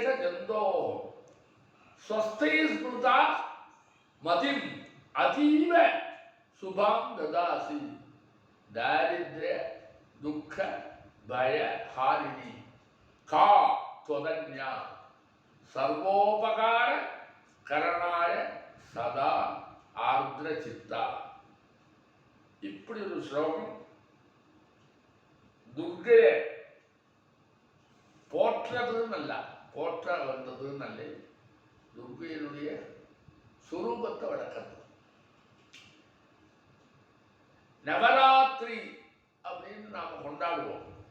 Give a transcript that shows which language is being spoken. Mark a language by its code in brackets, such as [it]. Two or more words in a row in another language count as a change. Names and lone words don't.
[sa] जंतो स्वस्थै स्मृता मतिम् अतीव शुभां ददासि दारिद्र्य दुःख भय हारिणी का त्वदन्या सर्वोपकार करणाय सदा आर्द्र चित्ता। [ta] இப்படி ஒரு ஸ்லோகம் துர்க்கையை போற்றதுன்னல்ல, போற்ற வந்ததுன்னல்ல, துர்க்கையினுடைய சுரூபத்தை வளர்க்கிறது. நவராத்திரி அப்படின்னு நாம கொண்டாடுவோம்.